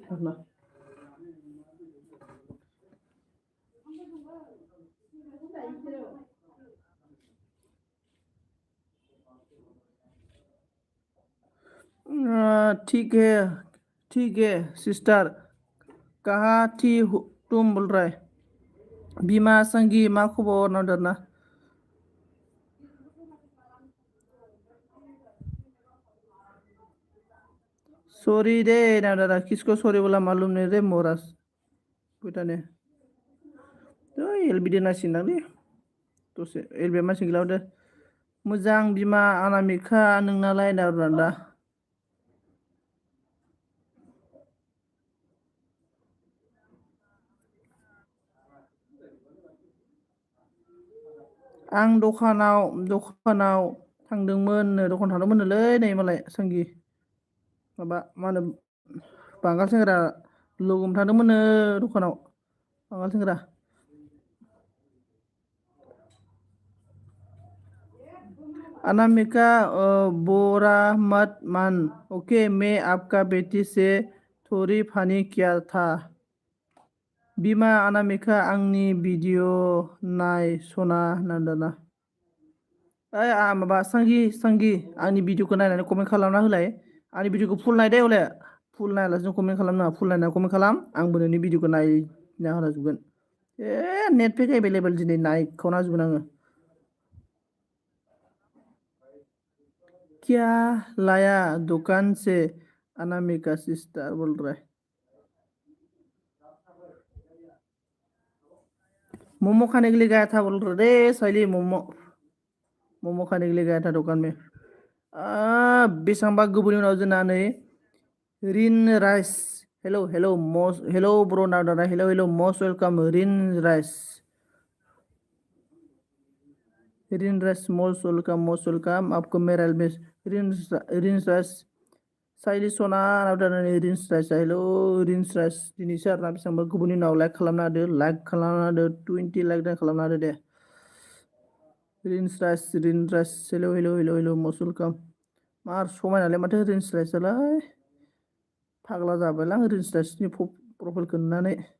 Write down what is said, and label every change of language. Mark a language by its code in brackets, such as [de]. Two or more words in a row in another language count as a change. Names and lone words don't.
[hi] ठीक है सिस्टर कहाँ थी तुम बोल रहा है [brx] बीमा संगी मा खबर ना [hi] सॉरी दे ना दादा किसको सॉरी बोला मालूम नहीं रे मोरास बेटा ने तो [brx] एलबीडी नासिनांलै दसे एलबे मानसि गिलावदो मोजां बिमा अनामिका नोंनालाय दा आं दखानाव थांदोंमोननोलै नै मालाय संगि माबा मा होनो बांगाल सेंग्रा लोगो हमथादोंमोननो दखानाव बांगाल सेंग्रा अनामिका [hi] बोरा मत मान ओके मैं आपका बेटी से थोड़ी फानी किया था [brx] बिमा अनामिका आंनि भिडिअ नाय सना नांदोना ओइ माबा सांगि आंनि भिडिअखौ नायनानै कमेन्ट खालामना होलाय आंनि भिडिअखौ फुल नाय दे हले फुल नायालासिनो कमेन्ट खालामनाङा फुल नायनानै कमेन्ट खालाम आंबो नोंनि भिडिअखौ नायना होजोबगोन [en] net pack [brx] एभेलेबेल दिनै नायखावना होजोबगोन आङो [hi] क्या लाया दुकान से अनामिका सिस्टर बोल रहा है मोमो खाने के लिए गया था बोल रहा रे सैली मोमो खाने के लिए गया था दुकान में [brx] बेसेबांबा गोबावनि उनाव जोंना नै [hi] रिन राइस [en] hello bro [hi] नादाना [en] hello most welcome [hi] रिन राइस [en] most welcome [hi] आपको मेरा [brx] रिन राइस साइली सना नादाना रिन राइस हेलो रिन राइस दिनैसो आरोना बेसेबांबा गोबावनि उनाव लाइक खालामना होदो 20 लाइक खालामना होदो दे रिन राइस [en] hello most welcome [brx] मार समायनालाय माथो रिन्स राइसआलाय फाग्ला जाबायलां रिन्स राइसनि प्रफाइलखौ नुनानै